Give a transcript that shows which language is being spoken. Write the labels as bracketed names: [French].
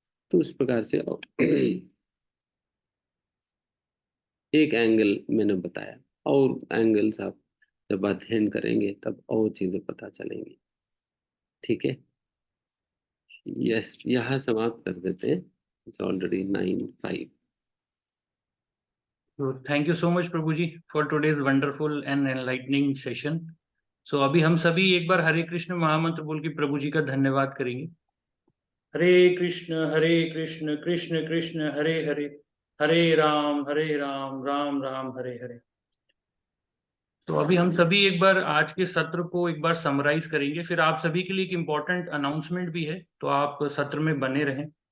[Hindi] तो उस प्रकार से एक एंगल मैंने बताया, और एंगल्स आप जब अध्ययन करेंगे तब और चीजें पता चलेंगी। ठीक है, यस, यहाँ समाप्त कर देते हैं। [English] It's already 9:05। So thank you so much Prabhu ji for today's wonderful and enlightening session. [Hindi] So अभी हम सभी एक बार हरे कृष्ण महामंत्र बोल के प्रभु जी का धन्यवाद करेंगे। [Sanskrit] हरे कृष्ण कृष्ण कृष्ण हरे हरे, हरे राम राम राम हरे हरे। [Hindi] तो अभी हम सभी एक बार आज के सत्र को एक बार समराइज करेंगे, फिर आप सभी के लिए एक इम्पोर्टेंट अनाउंसमेंट भी है, तो आप सत्र में बने रहें।